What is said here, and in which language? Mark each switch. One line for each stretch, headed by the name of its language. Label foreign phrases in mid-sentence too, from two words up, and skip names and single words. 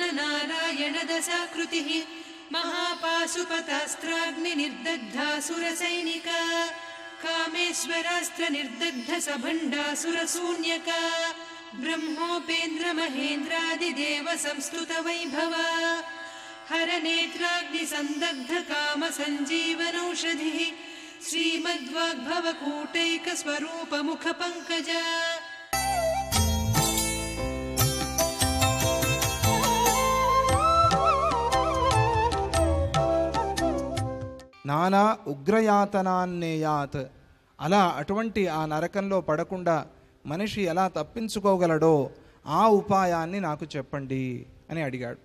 Sanskrit: नारायण दशाकृतिः महापाशुपतास्त्राग्नि निर्दग्धासुरसैनिका कामेश्वरास्त्र निर्दग्ध सभण्डासुरशून्यका ब्रह्मोपेन्द्र महेन्द्रादिदेव संस्तुत वैभवा हरनेत्राग्नि संदग्ध काम संजीवनौषधिः श्रीमद्वाग्भवकूटैक स्वरूप मुख पंकजा
Telugu: నానా ఉగ్రయాతనాన్నేయాత్. అలా అటువంటి ఆ నరకంలో పడకుండా మనిషి ఎలా తప్పించుకోగలడో ఆ ఉపాయాన్ని నాకు చెప్పండి అని అడిగాడు.